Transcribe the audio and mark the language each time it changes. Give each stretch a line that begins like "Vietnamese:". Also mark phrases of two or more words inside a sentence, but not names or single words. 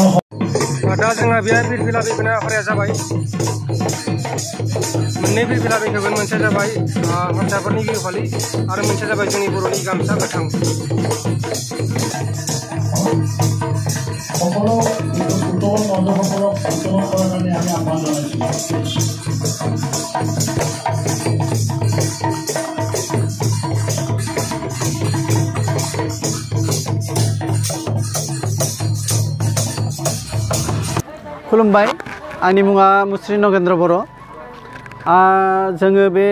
Bodo: दा जोंहा बेहाय फिरफिला बिरनाय हाबाफारिया जाबाय मोननै फिरफिला बिरगोन मोनसेया जाबाय हारसाफोरनि बिहु फालि आरो मोनसेया जाबाय जोंनि बर'नि गामसा गोथां
Assamese: সকলো উত্তম বন্ধুসকলক অংশগ্ৰহণ কৰাৰ কাৰণে আমি আহ্বান জনাইছোঁ
Bodo: खुलुमबाय आंनि मुङा मुस्रि नगेन्द्र बर' जोङो बे